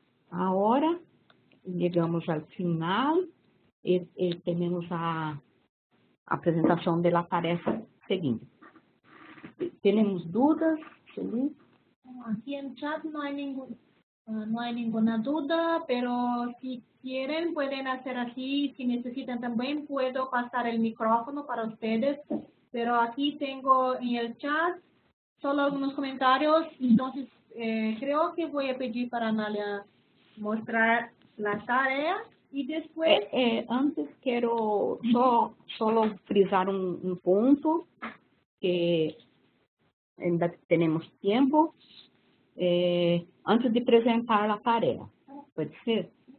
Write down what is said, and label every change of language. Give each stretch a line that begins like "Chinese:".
Portuguese: Agora, chegamos ao final e temos a apresentação da tarefa seguinte. ¿Temos dúvidas?
Spanish: Aquí en chat no hay ninguna duda, pero si quieren pueden hacer así. Si necesitan también puedo pasar el micrófono para ustedes, pero aquí tengo en el chat solo algunos comentarios, entonces creo que voy a pedir para Analia mostrar la tarea y después...
Portuguese: Antes quero só frisar um ponto que ainda temos tempo, antes de apresentar a tarefa. Pode ser?